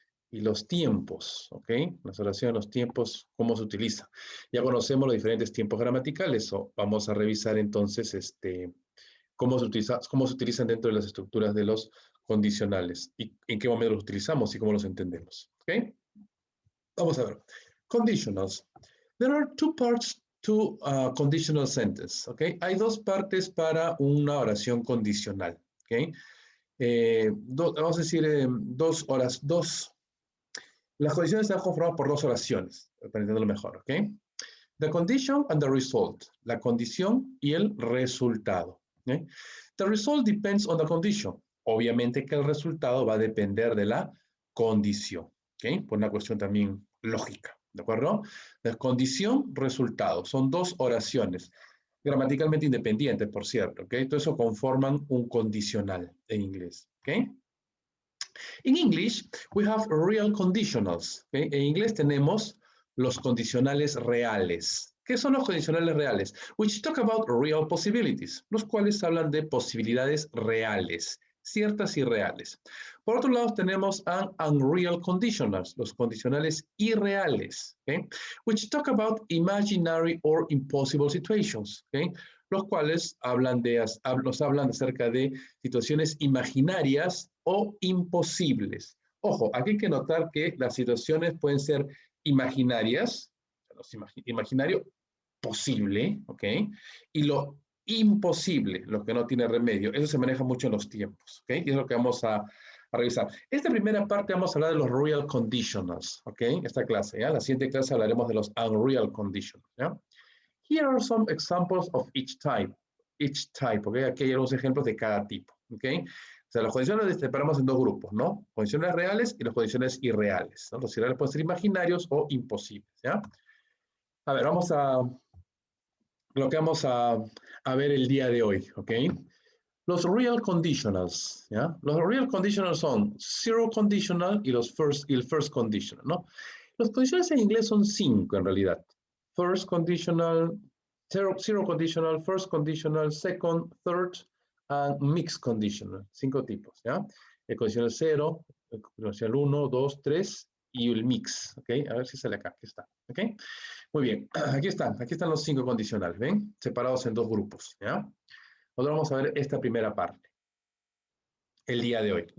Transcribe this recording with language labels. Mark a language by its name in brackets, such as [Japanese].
[Spanish] Y los tiempos, ¿ok? Las oraciones, los tiempos, cómo se utiliza. Ya conocemos los diferentes tiempos gramaticales, o vamos a revisar entonces cómo se utilizan dentro de las estructuras de los condicionales y en qué momento los utilizamos y cómo los entendemos. ¿Ok? Vamos a ver. Conditionals. [English] There are two parts to a conditional sentence. ¿Ok? [Spanish] Hay dos partes para una oración condicional. ¿Ok? Vamos a decir dos horas, dos. Las condiciones están conformadas por dos oraciones, para entenderlo mejor. ¿Ok? [English] The condition and the result. [Spanish] La condición y el resultado. ¿Okay? [English] The result depends on the condition. [Spanish] Obviamente que el resultado va a depender de la condición. ¿Okay? Por una cuestión también lógica. ¿De acuerdo? La condición, resultado. Son dos oraciones. Gramaticalmente independientes, por cierto. ¿Okay? Todo eso conforman un condicional en inglés. ¿Okay? [English] In English, we have real conditionals. ¿Okay? [Spanish] En inglés tenemos los condicionales reales. ¿Qué son los condicionales reales? [English] Which talk about real possibilities, [Spanish] los cuales hablan de posibilidades reales, ciertas y reales. Por otro lado, tenemos [English] unreal conditionals, [Spanish] los condicionales irreales, ¿okay? [English] Which talk about imaginary or impossible situations, ¿okay? [Spanish] Los cuales nos hablan acerca de situaciones imaginarias o imposibles. Ojo, aquí hay que notar que las situaciones pueden ser imaginarias, imaginario posible, ¿ok? Y lo imposible, lo que no tiene remedio. Eso se maneja mucho en los tiempos, ¿ok? Y es lo que vamos a revisar. Esta primera parte vamos a hablar de los real conditionals, ¿ok? Esta clase, ¿ya? La siguiente clase hablaremos de los unreal conditionals, ¿ya? [English] Here are some examples of each type. Each type, ¿ok? [Spanish] Aquí hay algunos ejemplos de cada tipo, ¿ok? O sea, las condiciones las separamos en dos grupos, ¿no? Condiciones reales y las condiciones irreales, ¿no? Los irreales pueden ser imaginarios o imposibles, ¿ya? A ver, lo que vamos a ver el día de hoy, ¿ok? Los real conditionals, ¿ya? Los real conditionals son zero conditional y el first conditional, ¿no? Los condicionales en inglés son cinco en realidad. [English] First conditional, zero conditional, first conditional, second, third, and mixed conditional. [Spanish] Cinco tipos, ¿ya? El condicional 0, el condicional 1, 2, 3 y el mix, ¿ok? A ver si sale acá, aquí está, ¿ok? Muy bien, aquí están los cinco condicionales, ¿ven? Separados en dos grupos, ¿ya? Ahora vamos a ver esta primera parte, el día de hoy.